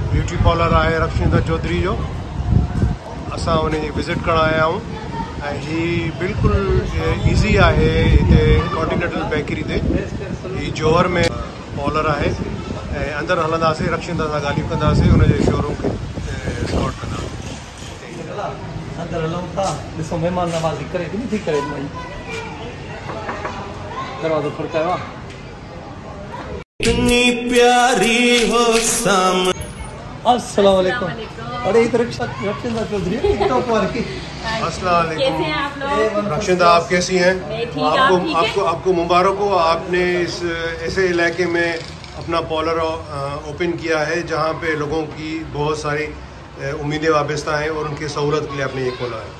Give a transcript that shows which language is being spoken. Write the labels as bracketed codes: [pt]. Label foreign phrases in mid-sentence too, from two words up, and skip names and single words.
[sd] ब्यूटी पार्लर है रक्षिंदा चौधरी जो असां उन विज़िट करण आया आहियूं ऐं ही बिल्कुल ईज़ी है इतने कॉन्टिनेंटल बेकरी ते ही जोहर में पार्लर है ऐं अंदर हलंदासीं रक्षिंदा सां ॻाल्हियूं कंदासीं उनजे शोरूम खे स्पॉट कंदा अंदर हलूं था ॾिसो महिमान नवाज़ी करे कि नहीं करे भाई दरवाज़ो खड़कायो आहे [ur] اتنی پیاری ہو سام. [ar] السلام علیکم. [ur] ارے ادھر رخشندہ چودھری ٹک ٹاک والی. [ar] अस्सलाम [ur] کیسے ہیں آپ لوگ? رخشندہ آپ کیسی ہیں? آپ کو مبارک ہو، آپ نے اس ایسے علاقے میں اپنا پارلر اوپن کیا ہے جہاں پہ لوگوں کی بہت ساری امیدیں وابستہ ہیں اور ان کی سہولت کے لیے آپ نے یہ کھولا ہے.